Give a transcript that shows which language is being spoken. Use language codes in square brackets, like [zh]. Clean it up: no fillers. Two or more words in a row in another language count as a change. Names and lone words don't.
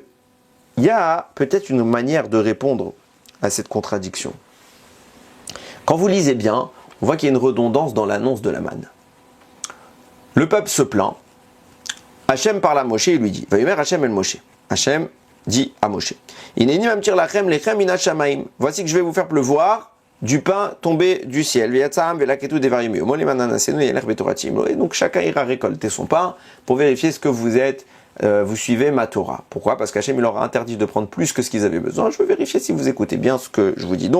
[fr] Il y a peut-être une manière de répondre à cette contradiction. Quand vous lisez bien, on voit qu'il y a une redondance dans l'annonce de la manne. Le peuple se plaint. Hachem parle à Moshe et lui dit, [he] ויאמר השם אל משה. [fr] Hachem dit à Moshe, [he] הנני ממטיר לכם לחם מן השמים. [fr] Voici que je vais vous faire pleuvoir du pain tombé du ciel. Et donc chacun ira récolter son pain pour vérifier ce que vous êtes. Vous suivez ma Torah. Pourquoi? Parce qu'Hachem il leur a interdit de prendre plus que ce qu'ils avaient besoin. Je veux vérifier si vous écoutez bien ce que je vous dis.